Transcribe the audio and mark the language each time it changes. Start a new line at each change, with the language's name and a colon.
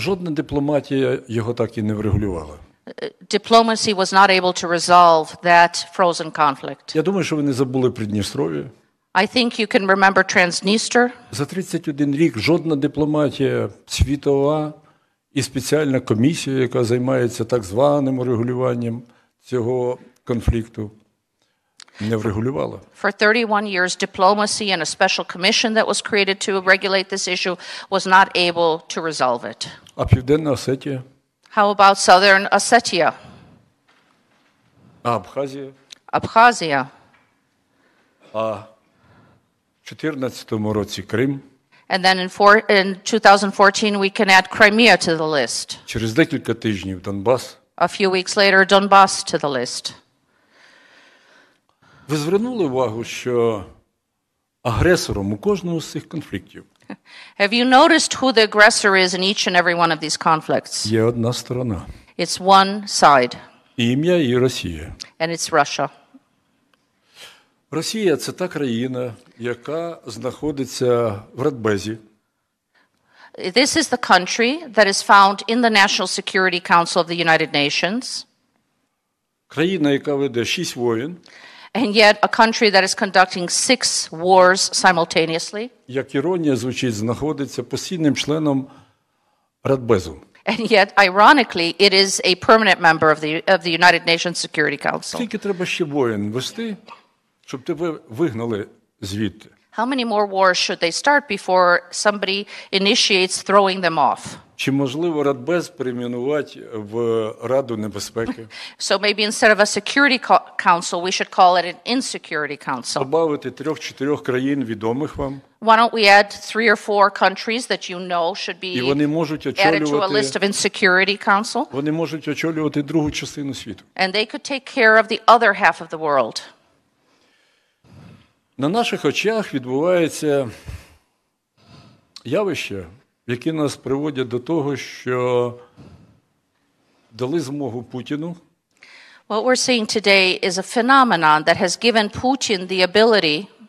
Ukrainian: жодна дипломатія його так і не врегулювала.
English: diplomacy was not able to resolve that frozen conflict.
Ukrainian: Я думаю, що ви не забули Придністров'я.
English: I think you can remember Transnistria.
Ukrainian: За 31 рік жодна дипломатія світова і спеціальна комісія, яка займається так званим регулюванням цього конфлікту, не врегулювала.
English: For 31 years, diplomacy and a special commission that was created to regulate this issue was not able to resolve it.
Ukrainian: А Південна Осетія?
English: How about Southern Ossetia,
Ukrainian: А Абхазія?
English: Abkhazia,
Ukrainian: А в 2014 році Крим?
English: and then in 2014 we can add Crimea to the list.
Ukrainian: Через декілька тижнів Донбас?
English: A few weeks later, Donbass to the list.
Ukrainian: Ви звернули увагу, що агресором у кожному з цих конфліктів
English: Have you noticed who the aggressor is in each and every one of these conflicts?
Ukrainian: є одна сторона.
English: It's one side,
Ukrainian: І ім'я її Росія.
English: and it's Russia.
Ukrainian: Росія – це та країна, яка знаходиться в Радбезі.
English: This is the country that is found in the National Security Council of the United Nations,
Ukrainian: Країна, яка веде 6 воєн,
English: and yet a country that is conducting 6 wars simultaneously,
Ukrainian: як іронія звучить, знаходиться постійним членом Радбезу.
English: and yet, ironically, it is a permanent member of the United Nations Security Council.
Ukrainian: Скільки треба ще воєн вести, щоб тебе вигнали звідти?
English: How many more wars should they start before somebody initiates throwing them off?
Ukrainian: Чи можливо Радбез перейменувати в Раду небезпеки?
English: So maybe instead of a security council, we should call it an insecurity council.
Ukrainian: Добавити 3-4 країн відомих вам,
English: Why don't we add 3 or 4 countries that you know should
Ukrainian: і
English: be
Ukrainian: вони можуть
English: added to a list
Ukrainian: очолювати,
English: of insecurity council?
Ukrainian: вони можуть очолювати другу частину світу.
English: And they could take care of the other half of the world.
Ukrainian: На наших очах відбувається явище, які нас приводять до того, що дали змогу Путіну
English: What we're seeing today is a phenomenon that has given Putin the ability